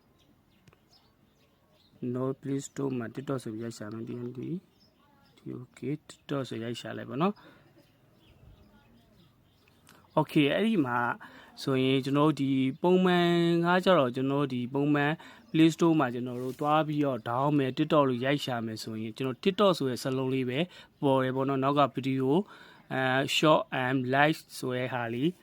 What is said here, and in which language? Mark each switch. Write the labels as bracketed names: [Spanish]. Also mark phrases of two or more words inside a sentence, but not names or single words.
[Burmese] No Play Store မှာ TikTok ဆိုပြီးရိုက်ရှာမယ် TNT TOK TikTok ဆိုရိုက်ရှာလိုက်ပေါ့နော်โอเคအဲ့ဒီမှာဆိုရင်ကျွန်တော်ဒီပုံမှန်ကကြတော့ကျွန်တော်ဒီပုံမှန် Play Store မှာကျွန်တော်တို့သွားပြီးတော့ down မယ် TikTok လို့ရိုက်ရှာမယ်ဆိုရင်ကျွန်တော် TikTok ဆိုတဲ့စလုံးလေးပဲပေါ်တယ်ပေါ့နော်နောက်ကဗီဒီယို [English] short and live [Burmese] ဆိုတဲ့ဟာလေး